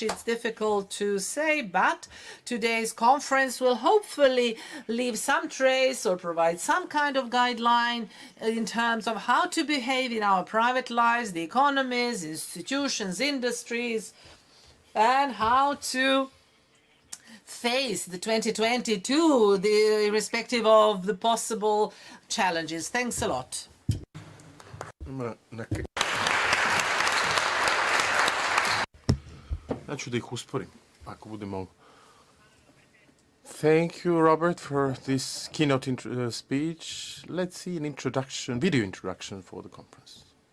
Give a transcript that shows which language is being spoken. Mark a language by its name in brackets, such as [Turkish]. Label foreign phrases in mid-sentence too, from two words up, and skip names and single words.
[English] It's difficult to say, but today's conference will hopefully leave some trace or provide some kind of guideline in terms of how to behave in our private lives, the economies, institutions, industries, and how to face the 2022, irrespective of the possible challenges. Thanks a lot. [Serbian] Ja ću da ih usporim, ako bude mogu. [English] Thank you, Robert, for this keynote speech. Let's see an introduction, video introduction for the conference.